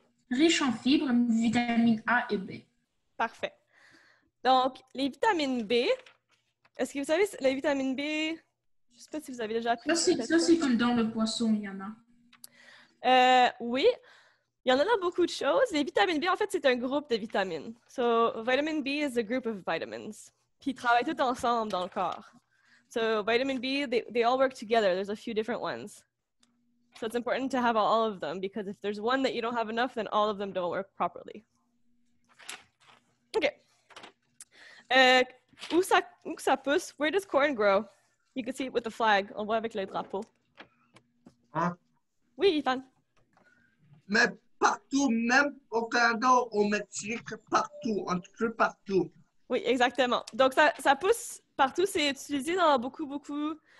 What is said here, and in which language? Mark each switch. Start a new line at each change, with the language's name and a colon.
French: Riches en fibres, vitamines A et B. Parfait. Donc, les vitamines B, est-ce que vous savez, les vitamines B, je ne sais pas si vous avez déjà appris. Ça, c'est comme dans le poisson, il y en a. Oui, il y en a dans beaucoup de choses. Les vitamines B, en fait, c'est un groupe de vitamines.
English: So, vitamin B is a group of vitamins.
French: Puis, ils travaillent tous ensemble dans le corps.
English: So, vitamin B, they all work together. There's a few different ones. So, it's important to have all of them because if there's one that you don't have enough, then all of them don't work properly. OK.
French: Où ça pousse?
English: Where does corn grow? You can see it with the flag.
French: On voit avec le drapeau. Hein? Oui, Yvan. Mais partout, même au Canada, au Mexique, partout, un petit peu partout. Oui, exactement. Donc, ça pousse partout. C'est utilisé dans beaucoup.